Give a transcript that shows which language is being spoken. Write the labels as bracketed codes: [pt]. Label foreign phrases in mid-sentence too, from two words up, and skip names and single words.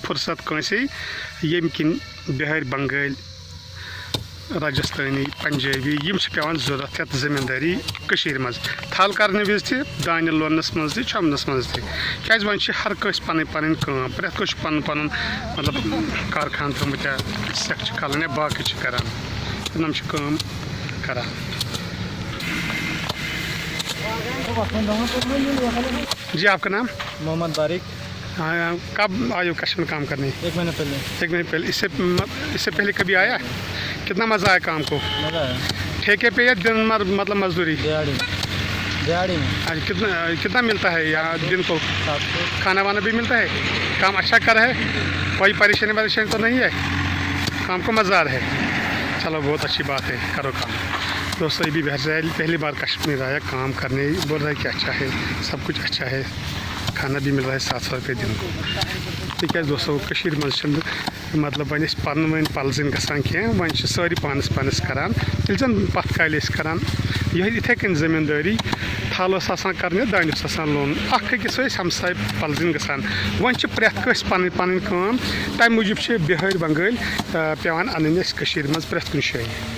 [ks] فرصت کٲنٛسے ییٚمہِ کِنۍ بِہٲرۍ بنگٲلۍ راجستھانی پنجٲبی یِم چھِ پیٚوان ضروٗرت یتھ زٔمیٖندٲری کٔشیٖرِ منٛز تھل کرنہٕ وِزِ تہِ دانہِ لوننس منٛز تہِ چھۄمبنس منٛز تہِ کیازِ وۄنۍ چھِ ہر کٲنٛسہِ پنٕنۍ پنٕنۍ کٲم پرٛٮ۪تھ کٲنٛسہِ چھُ پنُن پنُن مطلب کارخان تھوٚمُت یا سٮ۪کھ چھِ کھالان یا باقٕے چھِ کران تِم چھِ کٲم کران. [ur] جی آپ کا نام؟ محمد باریک. کب آئے ہو کشمیر کام کرنے؟ 1 مہینہ پہلے. 1 مہینے پہلے. اس سے پہلے کبھی آیا؟ کتنا مزہ آیا کام کو؟ مزہ آیا. ٹھیکے پہ یا دن مطلب مزدوری؟ دیہڑی میں. کتنا ملتا ہے یہاں دن کو؟ 700. کھانا وانا بھی ملتا ہے؟ کام اچھا کر ہے؟ کوئی پریشانی تو نہیں ہے؟ کام کو مزہ آ رہا ہے؟ چلو بہت اچھی بات ہے کرو کام. دوستو یہ بھی بہر سے پہلی بار کشمیر آیا کام کرنے بول رہا ہے کہ اچھا ہے سب کچھ اچھا ہے کھانا بھی مل رہا ہے 700 روپے دن کو. [ks] تکیازِ دوستو کشمیر مز مطلب وۄنۍ ٲسۍ پنٕنۍ ؤنۍ پلزٕنۍ گژھان کینٛہہ وۄنۍ چھِ سٲری پانس پانس کران ییٚلہِ زن پتھ کالہِ ٲسۍ کران یِہے یِتھے کٔنۍ زٔمیٖندٲری تھل ٲس آسان کرنہِ دانہِ اوس آسان لونُن اکھ أکِس ٲسۍ ہمساے پلزٕنۍ گژھان. وۄنۍ چھِ پرٛٮ۪تھ کٲنٛسہِ پنٕنۍ پنٕنۍ کٲم تمہِ موٗجوٗب چھِ بِہٲرۍ بنگٲلۍ پیٚوان انٕنۍ اَسہِ کٔشیٖرِ منٛز پرٛٮ۪تھ کُنہِ جایہِ.